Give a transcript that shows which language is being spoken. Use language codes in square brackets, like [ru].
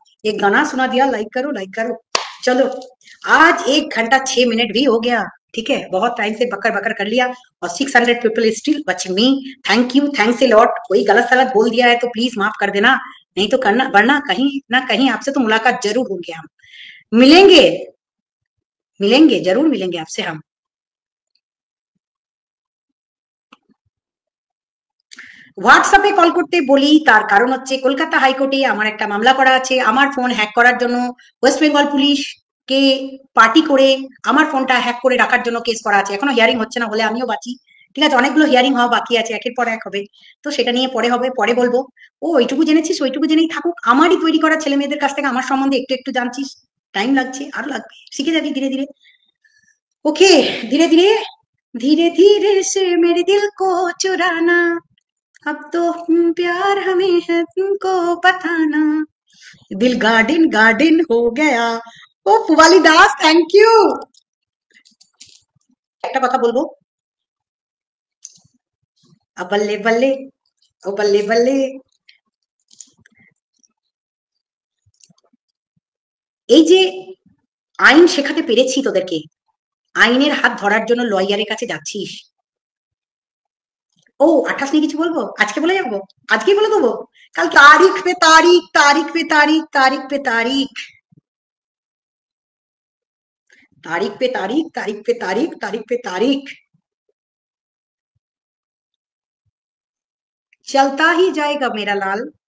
[hi] एक गाना सुना दिया, लाइक करो लाइक करो। चलो, आज 1 घंटा 6 मिनट भी हो गया, ठीक है, बहुत टाइम से बकर बकर कर लिया, और 600 people still watching मी। Thank you, thanks a lot. कोई गलत सलत बोल दिया है तो प्लीज माफ कर देना, नहीं तो करना, वरना कहीं ना कहीं आपसे तो मुलाकात जरूर होंगे, हम मिलेंगे, मिलेंगे, जरूर मिलेंगे आपसे हम। [bn] হোয়াটসঅ্যাপে কল করতে বলি, তার কারণ হচ্ছে কলকাতা হাইকোর্টে আমার একটা মামলা করা আছে। আমার ফোন হ্যাক করার জন্য ওয়েস্ট বেঙ্গল পুলিশ কে পার্টি করে আমার ফোনটা হ্যাক করে রাখার জন্য কেস করা আছে। এখনো হিয়ারিং হচ্ছে না, হলে আমিও বাঁচি। ঠিক আছে, অনেকগুলো হিয়ারিং হওয়া বাকি আছে, একের পর এক হবে, তো সেটা নিয়ে পরে হবে, পরে বলবো। ও ওইটুকু জেনেছিস, ওইটুকু জেনেই থাকুক। আমারই তৈরি করা ছেলে মেয়েদের কাছ থেকে আমার সম্বন্ধে একটু একটু জানছিস, টাইম লাগছে, আরো লাগবে, শিখে যাবি ধীরে ধীরে। [hi] ओके, धीरे धीरे, धीरे धीरे से मेरे दिल को चुराना, अब तो प्यार हमें है तुमको बताना, दिल गार्डन गार्डन हो गया। [bn] ও পুবালি দাস, থ্যাংক ইউ। একটা কথা বলবো, বল্লে বল্লে, ও বল্লে বল্লে, এই যে আইন শেখাতে পেরেছি তোদেরকে, আইনের হাত ধরার জন্য লয়ারের কাছে যাচ্ছিস। ও 28 নিয়ে কিছু বলবো, আজকে বলে যাবো, আজকেই বলে দেবো। [hi] কাল তারিখ পে তারিখ, তারিখ পে তারিখ, তারিখ পে তারিখ, तारीख पे तारीख, तारीख पे तारीख, तारीख पे तारीख, चलता ही जाएगा मेरा लाल।